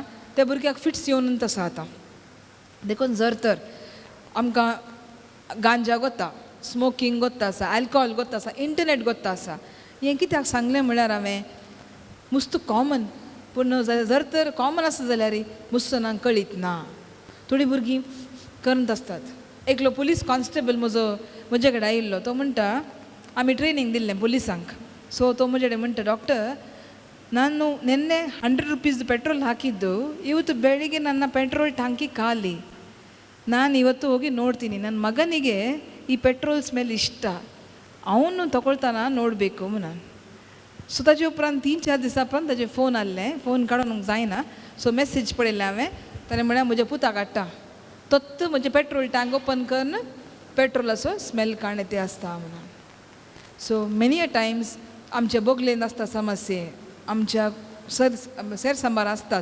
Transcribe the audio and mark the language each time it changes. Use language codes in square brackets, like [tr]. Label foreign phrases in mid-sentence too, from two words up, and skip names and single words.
[kok] त्या भुरग्याक फिट्स येवन तसो जाता. देखून जर तर आमकां गांजा गोता, स्मोकींग गोत्ता आसा, अल्कोहॉल गोत्ता आसा, इंटरनेट गोत्ता आसा, हें कित्याक सांगलें म्हळ्यार हांवें मस्त कॉमन. पूण जर तर कॉमन आसा जाल्यार मुस्तनांक कळीत ना. थोडीं भुरगीं करत आसतात. एकलो [en] police constable [kok] म्हजे कडेन आयिल्लो. तो म्हणटा आमी ट्रेनींग दिल्लें पुलिसांक. सो तो म्हजे कडेन म्हणटा, [kn] ಡಾಕ್ಟರ್ ನಾನು ನಿನ್ನೆ ₹100 ಪೆಟ್ರೋಲ್ ಹಾಕಿದ್ದು, ಇವತ್ತು ಬೆಳಿಗ್ಗೆ ನನ್ನ ಪೆಟ್ರೋಲ್ ಟ್ಯಾಂಕಿ ಖಾಲಿ. ನಾನು ಇವತ್ತು ಹೋಗಿ ನೋಡ್ತೀನಿ, ನನ್ನ ಮಗನಿಗೆ ಈ [en] petrol smell [kn] ಇಷ್ಟ, ಅವನು ತಗೊಳ್ತಾನ ನೋಡಬೇಕು ನಾನು. [kok] सो ताजे उपरांत 3-4 दिसां उपरांत ताजे फोन आसले. फोन काडूंक जायना. सो मॅसेज पळयलें हांवें. ताणें म्हळ्यार म्हज्या पुताक हाडटा, तोच म्हजें [en] petrol tank open [kok] करून पेट्रोलाचो स्मेल काण येते आसता म्हणून. सो [en] many a times [kok] आमच्या बोगलेन आसता समस्ये, आमच्या सेर सांबार आसतात.